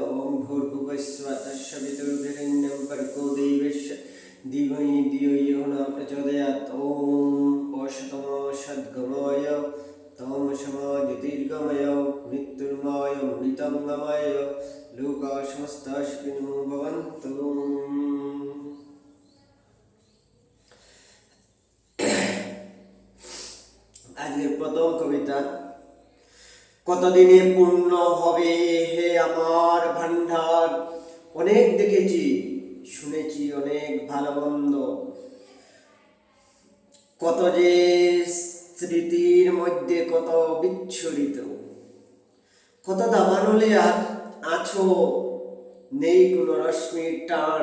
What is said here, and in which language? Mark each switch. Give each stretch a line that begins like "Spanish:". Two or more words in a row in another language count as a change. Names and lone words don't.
Sanskrit: ओम भूर्भुवः स्वः तत्सवितुर्वरेण्यं भर्गो देवस्य धीमहि धियो यो न प्रचोदयात्। ओम असतोमा तमसः ज्योतिर्गमय मृत्युर्मय मृतंगमय लोकाः समस्ताः सुखिनो भवन्तु।
Bangla: আজকের প্রথম কবিতা। কতদিনে পূর্ণ হবে হে আমার ভান্ডার, অনেক দেখেছি শুনেছি অনেক ভালো মন্দ, কত যে স্মৃতির মধ্যে কত বিচ্ছুরিত, কত দাবানলে আছো নেই কোনো রশ্মির টান।